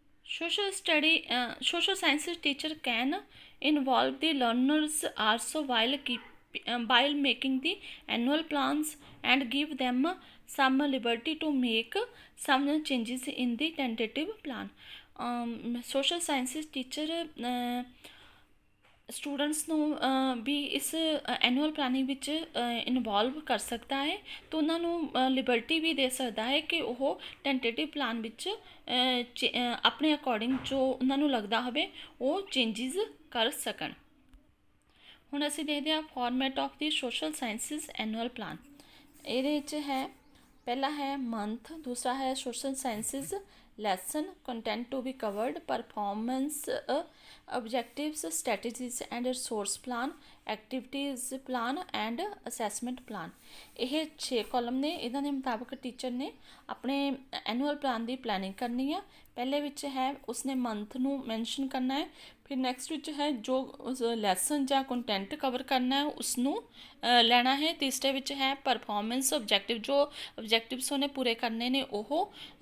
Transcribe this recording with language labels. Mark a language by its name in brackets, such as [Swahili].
[English] Social sciences teacher can involve the learners also while making the annual plans and give them some liberty to make some changes in the tentative plan। [Punjabi] social sciences teacher students ਨੂੰ ਵੀ ਇਸ annual planning ਵਿੱਚ involve ਕਰ ਸਕਦਾ ਹੈ, ਅਤੇ ਉਹਨਾਂ ਨੂੰ Liberty ਵੀ ਦੇ ਸਕਦਾ ਹੈ ਕਿ ਉਹ ਟੈਂਟੇਟਿਵ ਪਲਾਨ ਵਿੱਚ ਆਪਣੇ ਅਕੋਰਡਿੰਗ ਜੋ ਉਹਨਾਂ ਨੂੰ ਲੱਗਦਾ ਹੋਵੇ ਉਹ ਚੇਂਜਿਸ ਕਰ ਸਕਣ। ਹੁਣ ਅਸੀਂ ਦੇਖਦੇ ਹਾਂ format of ਦੀ social sciences annual plan. ਇਹਦੇ ਵਿੱਚ ਹੈ, ਪਹਿਲਾ ਹੈ ਮੰਥ, ਦੂਸਰਾ ਹੈ social sciences [English] lesson, content to be covered, performance objectives, strategies and resource plan, activities plan and assessment plan। [Punjabi] ਇਹ 6 ਕਾਲਮ ਨੇ। ਇਹਨਾਂ ਦੇ ਮੁਤਾਬਕ ਟੀਚਰ ਨੇ ਆਪਣੇ ਐਨੂਅਲ ਪਲਾਨ ਦੀ ਪਲੈਨਿੰਗ ਕਰਨੀ ਆ। ਪਹਿਲੇ ਵਿੱਚ ਹੈ ਉਸਨੇ ਮੰਥ ਨੂੰ ਮੈਂਸ਼ਨ ਕਰਨਾ ਹੈ, ਫਿਰ ਨੈਕਸਟ ਵਿੱਚ ਹੈ ਜੋ ਲੈਸਨ ਜਾਂ ਕੰਟੈਂਟ ਕਵਰ ਕਰਨਾ ਹੈ ਉਸਨੂੰ ਲੈਣਾ ਹੈ। ਤੀਸਰੇ ਵਿੱਚ ਹੈ ਪਰਫੋਰਮੈਂਸ ਓਬਜੈਕਟਿਵ, ਜੋ ਓਬਜੈਕਟਿਵਸ ਉਹਨੇ ਪੂਰੇ ਕਰਨੇ ਨੇ ਉਹ।